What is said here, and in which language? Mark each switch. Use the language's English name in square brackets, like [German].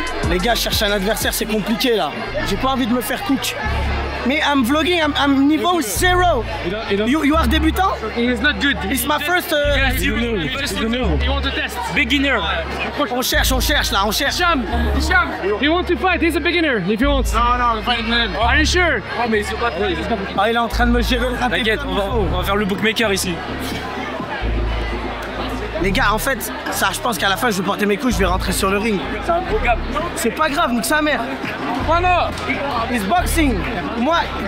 [French] Les gars, chercher un adversaire, c'est compliqué là. J'ai pas envie de me faire cook. [English] Me, I'm vlogging, I'm niveau 0. You are débutant? It's not good. It's my first... Yes, you want to test. Beginner. [French] On cherche là, on cherche. [English] Hicham, you want to fight? He's a beginner if you want. Non, fight him. Are you sure? [French] Oh, mais ils sont pas prêts. Ah, il est en train de me gérer le raté. T'inquiète, on va faire le bookmaker ici. Les gars, en fait, ça, je pense qu'à la fin, je vais porter mes couilles, je vais rentrer sur le ring. C'est un gros gap. C'est pas grave, nique sa mère. Voilà. [English] It's boxing. Moi.